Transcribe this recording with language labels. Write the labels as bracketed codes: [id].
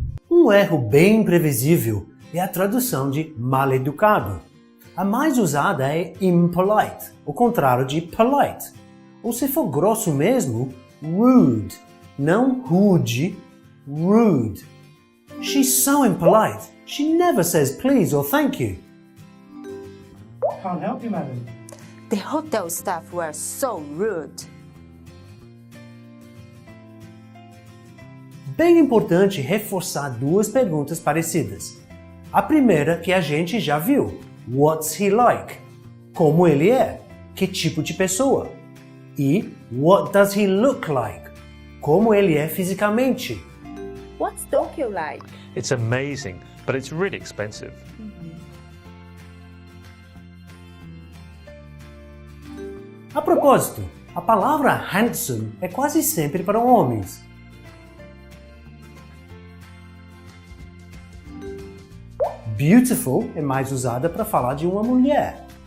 [pt] Um erro bem previsível é a tradução de mal-educado. A mais usada é impolite, o contrário de polite. Ou se for grosso mesmo, rude. Não rude, rude. [en] She's so impolite. She never says please or thank you. Can't help you, madam. The hotel staff were so rude. [pt] Bem importante reforçar duas perguntas parecidas. A primeira que a gente já viu. [en] What's he like? [pt] Como ele é? Que tipo de pessoa? E [en] what does he look like? [pt] Como ele é fisicamente? [en] What's Tokyo like? It's amazing, but it's really expensive. [pt] A propósito, a palavra handsome é quase sempre para homens. Beautiful é mais usada para falar de uma mulher.